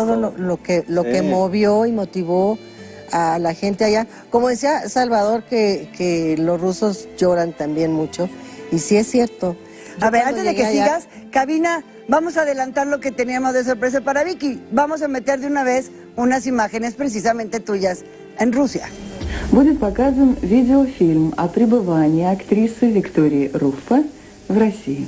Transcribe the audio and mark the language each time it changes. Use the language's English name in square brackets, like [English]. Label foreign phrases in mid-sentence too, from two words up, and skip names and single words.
[Spanish] Todo lo que movió y motivó a la gente allá. Como decía Salvador, que los rusos lloran también mucho. Y sí es cierto. A ver, cuando antes de que llegué allá- sigas, Cabina, vamos a adelantar lo que teníamos de sorpresa para Vicky. Vamos a meter de una vez unas imágenes precisamente tuyas en Rusia. [Russian] Будет показан видеофильм о пребывании актрисы Виктории Руффа в России.